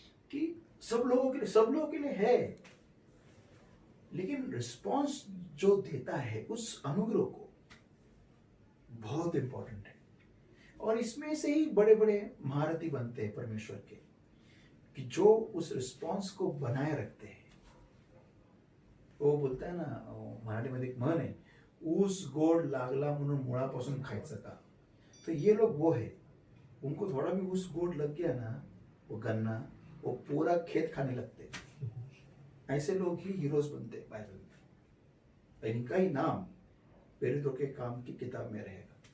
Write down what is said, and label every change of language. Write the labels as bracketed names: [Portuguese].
[Hindi] कि सब लोगों के लिए है, लेकिन रिस्पॉन्स जो देता है उस अनुग्रह को बहुत इंपॉर्टेंट है। और इसमें से ही बड़े बड़े महारथी बनते हैं परमेश्वर के, कि जो उस रिस्पॉन्स को बनाए रखते हैं। वो बोलता है ना, [Marathi] मराठीमध्ये एक म्हण आहे, ऊस गोड लागला म्हणून मुळापासून खायचं का। [Hindi] तो ये लोग वो है, उनको थोड़ा भी [Marathi] ऊस गोड [Hindi] लग गया ना, वो गन्ना, वो पूरा खेत खाने लगते हैं। ऐसे लोग ही हीरोज बनते हैं बाइबल में। इनका ही नाम प्रेरितों के काम की किताब में रहेगा।